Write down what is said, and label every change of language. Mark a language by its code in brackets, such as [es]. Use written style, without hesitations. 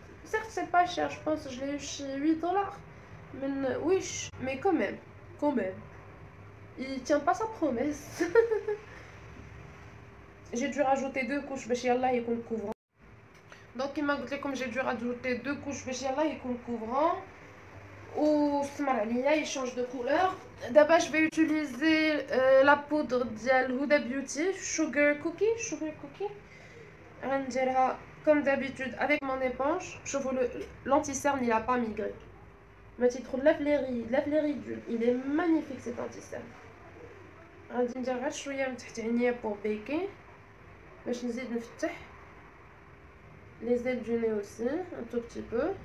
[fr] certes c'est pas cher je pense je l'ai eu chez $8 mais oui mais quand même il tient pas sa promesse j'ai dû rajouter 2 couches [ar] باش يلاه يكون [fr] couvrant Donc il m'a dit comme j'ai dû rajouter 2 couches [ar] باش يلا يكون [fr] couvrant [ar] واستمر عليا [fr] il change de couleur. D'abord je vais utiliser la poudre ديال Huda Beauty sugar cookie [ar] غنديرها [fr] comme d'habitude avec mon éponge. [ar] شوفوا [fr] l'anti-cerne il a pas migré [ar] ما تيدخل لا في لي ريدول. [fr] il est magnifique cet anti-cerne. [ar] غادي ندير غير شويه من تحت عينيا [fr] pour baking [ar] باش نزيد نفتح [fr] les ailes du nez aussi un tout petit peu.